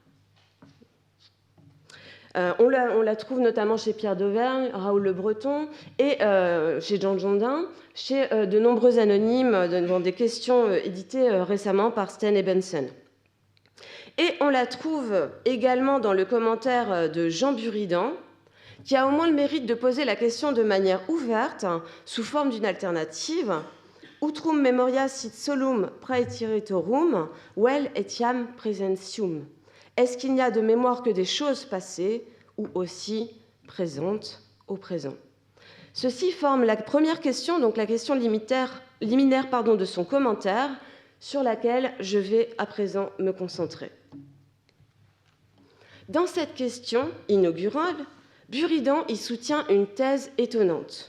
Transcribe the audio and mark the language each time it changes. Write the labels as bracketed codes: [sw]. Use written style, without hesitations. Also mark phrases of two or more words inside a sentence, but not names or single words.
[fr] On la trouve notamment chez Pierre d'Auvergne, Raoul Le Breton et chez Jean Jondin, chez de nombreux anonymes dans des questions éditées récemment par Sten et Benson. Et on la trouve également dans le commentaire de Jean Buridan, qui a au moins le mérite de poser la question de manière ouverte, sous forme d'une alternative. [la] Utrum memoria sit solum praeteritorum, vel etiam presentium. [fr] Est-ce qu'il n'y a de mémoire que des choses passées ou aussi présentes au présent? Ceci forme la première question, donc la question liminaire de son commentaire, sur laquelle je vais à présent me concentrer. Dans cette question inaugurale, Buridan y soutient une thèse étonnante.